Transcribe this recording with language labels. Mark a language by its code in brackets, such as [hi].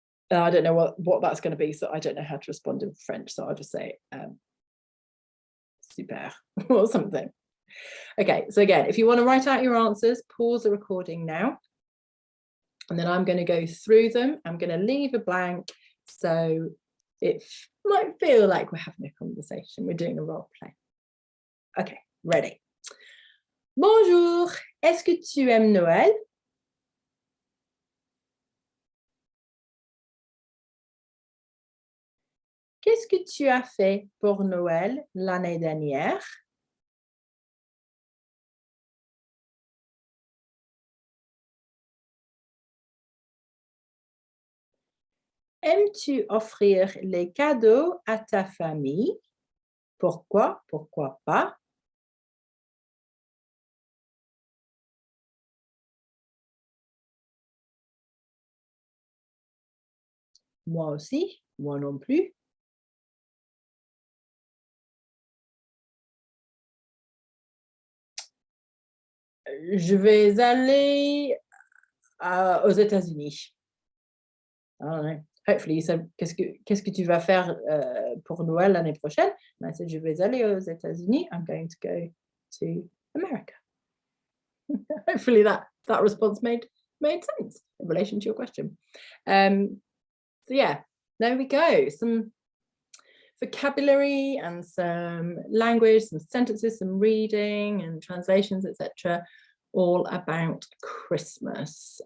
[en] I don't know what that's going to be, so I don't know how to respond in French, so I'll just say super or something. Okay, so again, if you want to write out your answers, pause the recording now. And then I'm going to go through them. I'm going to leave a blank, so it might feel like we're having a conversation. We're doing a role play. Okay, ready. [fr] Bonjour, est-ce que tu aimes Noël? Qu'est-ce que tu as fait pour Noël l'année dernière? Aimes-tu offrir les cadeaux à ta famille? Pourquoi, pourquoi pas? Moi aussi, moi non plus. Je vais aller aux États-Unis. [en] I don't know. Hopefully you said, [fr] qu'est-ce que tu vas faire pour Noël l'année prochaine? [en] And I said, [fr] je vais aller aux États-Unis. [en] I'm going to go to America. Hopefully that response made sense in relation to your question. So yeah, there we go. Some vocabulary and some language, some sentences, some reading and translations, etc., all about Christmas.